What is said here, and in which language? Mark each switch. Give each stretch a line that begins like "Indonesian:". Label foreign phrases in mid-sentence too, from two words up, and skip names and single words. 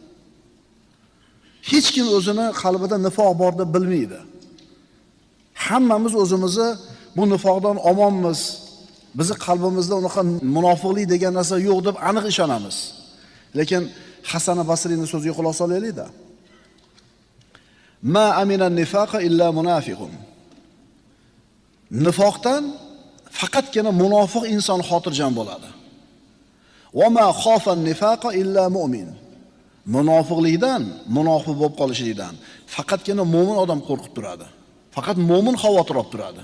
Uzbek: Hech kim o'zini qalbida nifoq bor deb bilmaydi. Hammamiz o'zimizni bu nifoqdan omonmiz. Bizi qalbimizda unaqa munofiqlik degan narsa yo'q deb aniq ishonamiz. Lekin Hasan Basriyning so'ziga quloq solaylik-da.
Arabic: ما أمنه النفاق إلا منافق.
Uzbek: Nifoqdan faqatgina munofiq inson xotirjam bo'ladi.
Arabic: وما خافه النفاق إلا مؤمن.
Uzbek: Munofiqlikdan, munofiq bo'lib qolishlikdan faqatgina mo'min odam qo'rqib turadi. Faqat mo'min xavotir olib turadi.